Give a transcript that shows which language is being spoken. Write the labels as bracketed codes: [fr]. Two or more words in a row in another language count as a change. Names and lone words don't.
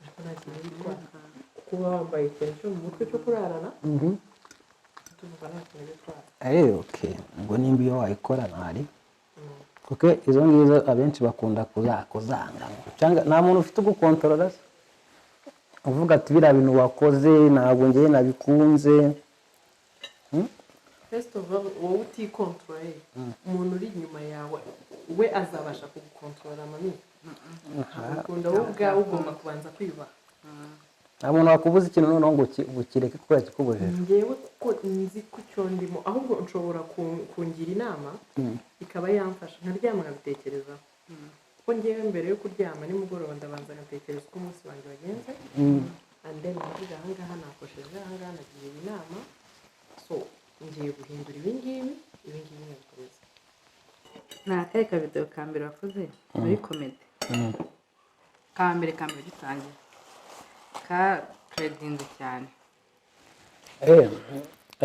[rw] kuba wambaye ikintu cyo mu mutwe cyo kurarana tuvuga nta kintu bitwara okay ngo nimba iyo wayikora ntari kuko izo ngizo abenshi bakunda kuzanga cyangwa nta muntu ufite ugukontorora se uvuga ati biriya bintu wakoze ntabwo njyewe nabikunze [en] first of all [rw] wowe utikontorore umuntu uri inyuma yawe we azabasha kugukontorora mami ukunda wowe ubwawe ugomba kubanza kwiyubaha nta muntu wakubuza ikintu noneho ngo ukireke kuko yakikubujije njyewe kuko nzi ko icyo ndimo ahubwo nshobora kungira inama ikaba yamfasha nkaryama nkabitekerezaho kuko njyewe mbere yo kuryama nimugoroba ndabanza ngatekereza uko umunsi wanjye wagenze [en] and then [rw] nkavuga ahangaha nakosheje ahangaha nagiye inama so ngiye guhindura ibingibi nkabikomeza ni akahe kavidewo ka mbere wakoze muri komedi ka mbere gitangira ka turedinze cyane